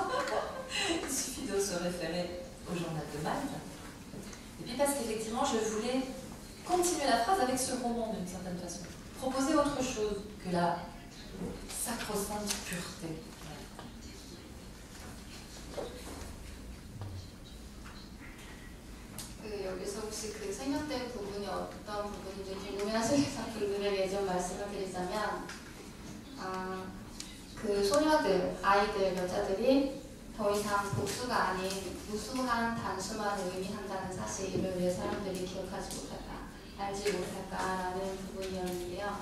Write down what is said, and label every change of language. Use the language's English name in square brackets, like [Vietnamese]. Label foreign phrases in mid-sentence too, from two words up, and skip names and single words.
[French] Il suffit de se référer au journal de Malte. Et puis parce qu'effectivement, je voulais continuer la phrase avec ce roman d'une certaine façon. Proposer autre chose que la sacro-sainte pureté. [Korean] 여기서 혹시 그 생략된 부분이 어떤 부분인지 궁금해하시는 분들에 대해 좀 말씀을 드리자면 그 소녀들, 아이들, 여자들이 더 이상 복수가 아닌 무수한 단순만을 의미한다는 사실을 왜 사람들이 기억하지 못할까, 알지 못할까라는 부분이었는데요.